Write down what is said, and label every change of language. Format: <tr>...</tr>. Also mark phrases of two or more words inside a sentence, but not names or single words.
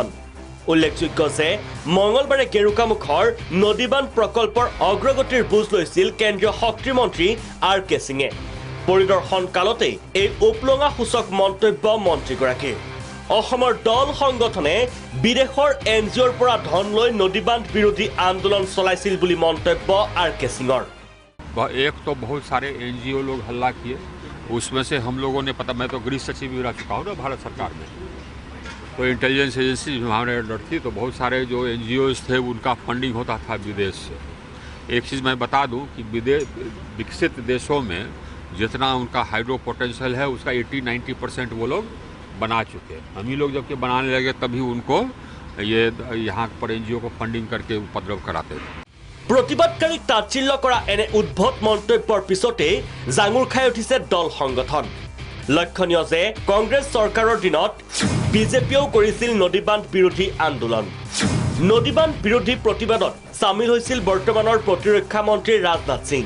<as>উল্লেখযোগ্য যে মঙলবাৰে গেৰুকামুখৰ নদীবান্ধ প্ৰকল্পৰ অগ্ৰগতিৰ বুজ লৈছিল কেন্দ্ৰীয় শক্তিমন্ত্ৰী RK সিঙে। পৰিদৰ্শন কালতেই এই উপলঙা সূচক মন্তব্য মন্ত্ৰীগৰাকীৰ। অসমৰ দল সংগঠনে বিদেশৰ এনজিঅ'ৰ পৰা ধন লৈ নদীবান্ধ বিৰোধী আন্দোলন চলাইছিল বুলি মন্তব্য RK সিঙৰ।</as> <hi>एक तो बहुत सारे एनजीओ लोग हल्ला किए, उसमें से हम लोगों ने पता, मैं तो गृह सचिव भी रह चुका हूँ ना भारत सरकार में, तो इंटेलिजेंस एजेंसी हमारे अंडर थी, तो बहुत सारे जो एनजीओज थे उनका फंडिंग होता था विदेश से। एक चीज़ मैं बता दूं कि विकसित देशों में जितना उनका हाइड्रो पोटेंशियल है उसका 80-90% वो लोग बना चुके हैं। हम ही लोग जबकि बनाने लगे तभी उनको ये यहाँ पर एनजीओ को फंडिंग करके उपद्रव कराते थे।</hi> <as>প্ৰতিবাদকাৰীক তাচ্ছিল্য কৰা এনে উদ্ভট মন্তব্যৰ পিছতেই জাঙুৰ খাই উঠিছে দল সংগঠন। লক্ষণীয় যে কংগ্ৰেছ চৰকাৰৰ দিনত বিজেপিয়েও কৰিছিল নদীবান্ধ বিৰোধী আন্দোলন। নদীবান্ধ বিৰোধী প্ৰতিবাদত চামিল হৈছিল বৰ্তমানৰ প্ৰতিৰক্ষা মন্ত্ৰী ৰাজনাথ সিং।</as>